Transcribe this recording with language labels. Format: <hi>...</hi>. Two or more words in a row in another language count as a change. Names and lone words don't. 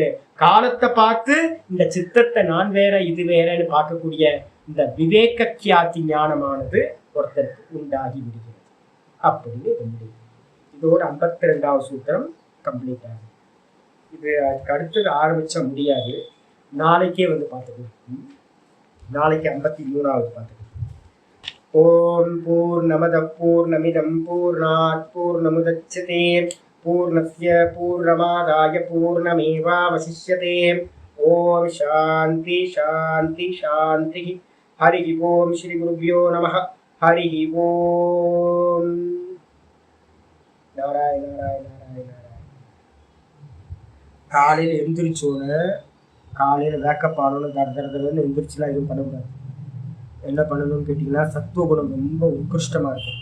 <ta>காலத்தை பார்த்து இந்த சித்தத்தை நான் வேற இது வேறன்னு பார்க்கக்கூடிய இந்த விவேக கியாதி ஞானமானது ஒருத்தருக்கு உண்டாகி விடுகிறது அப்படின்னு முடியும். இதோட 52வது சூத்திரம் கம்ப்ளீட் ஆகும். இது அதுக்கு அடுத்தது ஆரம்பிச்சா முடியாது, நாளைக்கே வந்து பார்த்துக்கலாம். நாளைக்கு 53வது பார்த்துக்கலாம்.</ta> <sa>ॐ पूर्णमद पूर्णमिदं पूर्णात् पूर्णमुदच्यते पूर्णस्य पूर्णमादाय पूर्णमेवावशिष्यते. ॐ शान्ति शान्ति शान्ति. हरि ॐ श्री गुरुभ्यो नमः. हरि ॐ. நாராயண நாராயண நாராயண.</sa> <ta>காலையில் எந்திரிச்சோன்னு காலையில் வேக்கப் ஆனோன்னு தரதுன்னு எந்திரிச்சுலாம் எதுவும் பண்ணக்கூடாது. என்ன பண்ணணும்னு கேட்டிங்கன்னா சத்துவ குணம் ரொம்ப உத்கிருஷ்டமாக இருக்கும்.</ta>